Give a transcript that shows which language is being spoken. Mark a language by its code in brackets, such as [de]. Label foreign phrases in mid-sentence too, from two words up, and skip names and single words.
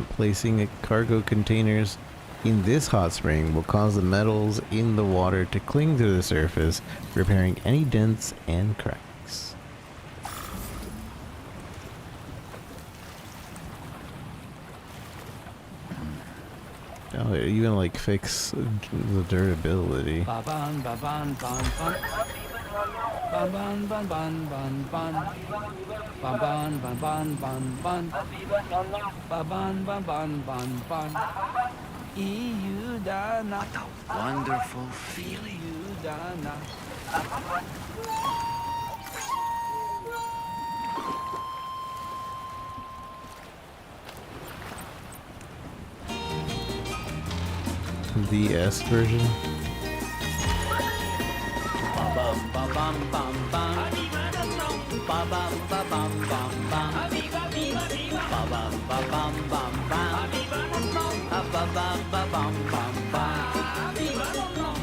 [en] Placing cargo containers in this hot spring will cause the metals in the water to cling to the surface, repairing any dents and cracks. Oh, are you gonna like fix the durability? Ba-ban, ba-ban, ban, ban. Ban, ban, ban, ban, ban, ban. Ba-ban, ban, ban, ban, ban. Ba-ban, ban, ban, ban, ban. EU Dana. What a wonderful feeling. EU Dana. The S version. Ba-bum, ba-bum, bum, bum. Ba-bum, ba-bum, bum, bum. Ba-bum, ba-bum, bum, bum. Ba-bum, ba-bum, bum, bum.